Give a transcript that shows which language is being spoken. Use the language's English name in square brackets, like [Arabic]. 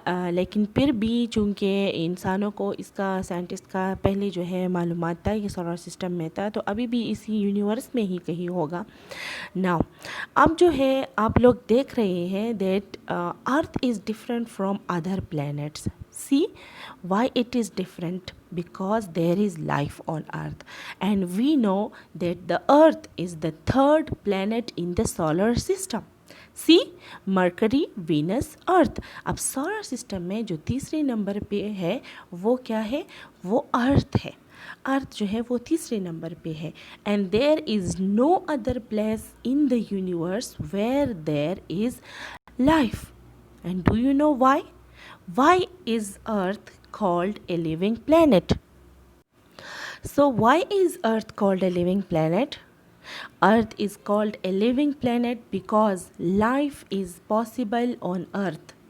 [Urdu] لیکن پھر بھی چونکہ انسانوں کو اس کا، سائنٹسٹ کا پہلے جو ہے معلومات تھا یہ سولر سسٹم میں تھا، تو ابھی بھی اسی یونیورس میں ہی کہیں ہوگا. ناؤ اب جو ہے آپ لوگ دیکھ رہے ہیں [English] That earth is different from other planets. See why it is different? Because there is life on earth, and we know that the earth is the 3rd planet in the solar system. See, Mercury, Venus, Earth. [Urdu] اب solar system میں جو تیسرے number پہ ہے وہ کیا ہے؟ وہ ارتھ ہے. ارتھ جو ہے وہ تیسرے نمبر پہ ہے. [English] And there is no other place in the universe where there is life. And do you know why? Why is Earth called a living planet? So why is Earth called a living planet? Earth is called a living planet because life is possible on Earth.